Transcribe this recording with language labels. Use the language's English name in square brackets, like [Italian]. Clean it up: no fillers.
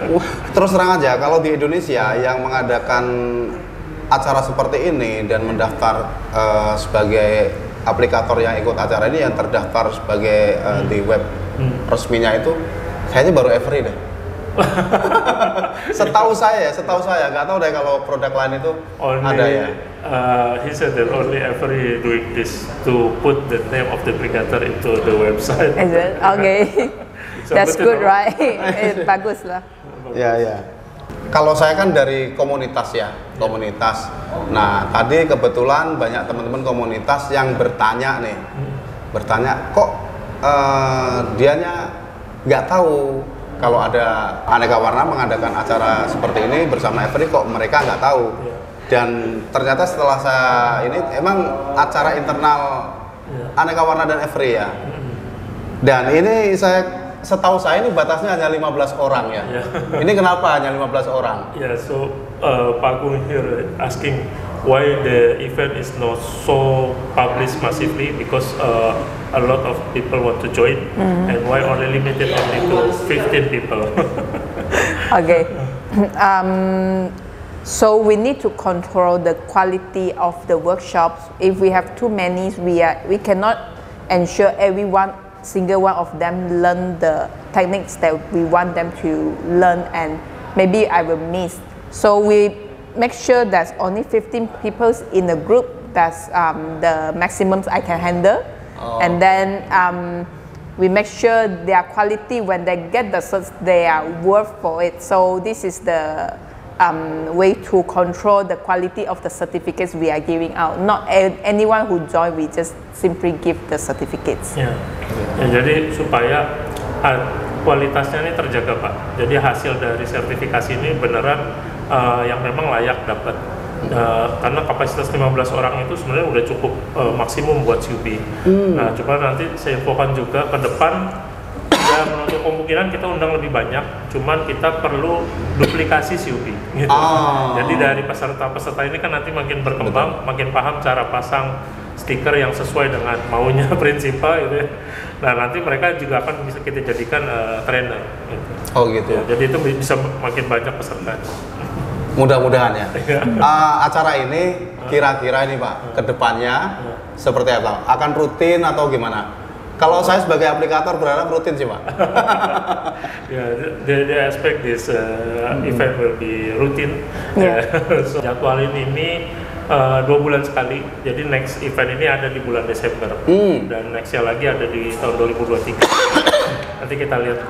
[Indonesian] Wah, terus terang aja, kalau di Indonesia yang mengadakan acara seperti ini dan mendaftar sebagai aplikator yang ikut acara ini, yang terdaftar sebagai di web resminya itu, kayaknya baru Every deh. setahu saya, nggak tahu deh kalau produk lain itu ada ya. [English] He said that only Every doing this to put the name of the aplikator into the website. Is it? Okay. That's good, right? [Indonesian] Bagus lah. Ya, ya. Kalau saya kan dari komunitas ya, komunitas. Nah, tadi kebetulan banyak teman-teman komunitas yang bertanya nih, bertanya kok dianya nggak tahu kalau ada Aneka Warna mengadakan acara seperti ini bersama Every, kok mereka nggak tahu. Dan ternyata setelah saya ini emang acara internal Aneka Warna dan Every ya. Dan ini setahu saya ini batasnya hanya 15 orang ya. Ini kenapa hanya 15 orang? [English] Yeah, so Pak Gung here asking why the event is not so published massively, because a lot of people want to join, and why only limited only to 15 people. Okay. So we need to control the quality of the workshops. If we have too many, we cannot ensure single one of them learn the techniques that we want them to learn, and maybe I will miss. So we make sure that only 15 people in the group, that's the maximum I can handle. And then we make sure their quality, when they get the certs, they are worth for it. So this is the way to control the quality of the certificates we are giving out. Not anyone who join, we just simply give the certificates. [Indonesian] Ya, jadi supaya kualitasnya ini terjaga Pak. Jadi hasil dari sertifikasi ini beneran yang memang layak dapat. Karena kapasitas 15 orang itu sebenarnya udah cukup maksimum buat CUB. Nah, coba nanti saya infokan juga ke depan. Ya, menurut kemungkinan kita undang lebih banyak, cuman kita perlu duplikasi CUB gitu. Jadi dari peserta-peserta ini kan nanti makin berkembang, makin paham cara pasang stiker yang sesuai dengan maunya prinsipal gitu ya. Nah, nanti mereka juga akan bisa kita jadikan trainer gitu. Oh gitu. Ya, jadi itu bisa makin banyak peserta. Mudah-mudahan ya. Acara ini kira-kira ini Pak, kedepannya seperti apa? Akan rutin atau gimana? Kalau saya sebagai aplikator berharap rutin sih Pak. [English] They expect this event will be routine. [Indonesian] So, jadwalin ini 2 bulan sekali. Jadi [English] next event [Indonesian] ini ada di bulan Desember. Dan nextnya lagi ada di tahun 2023. Nanti kita lihat.